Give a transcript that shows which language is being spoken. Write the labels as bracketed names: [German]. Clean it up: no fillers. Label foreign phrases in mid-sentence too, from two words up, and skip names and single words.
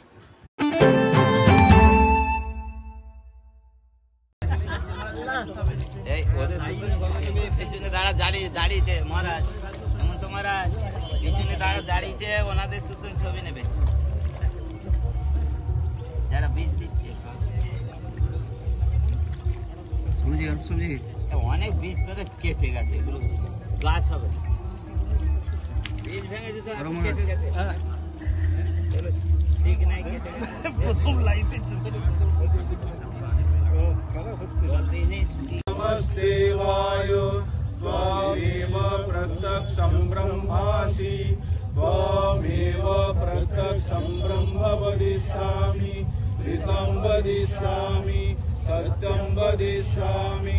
[Bangla] পিছনে দাঁড়িয়েছে মহারাজ, এমন তো মহারাজ পিছনে দাঁড়িয়েছে, ওনাদের শুধু ছবি নেবে যারা বীজ দিচ্ছে। অনেক বীজ তোদের কেটে গেছে, এগুলো গাছ হবে, বীজ ভেঙে কেটে গেছে। ঠিক নাই, কেটে গেছে প্রথম লাইফে। [Sanskrit] नमस्ते वायु त्वमेव प्रत्यक्षं ब्रह्मासि, त्वमेव प्रत्यक्षं ब्रह्म वदिष्यामि, ऋतं वदिष्यामि, सत्यं वदिष्यामि।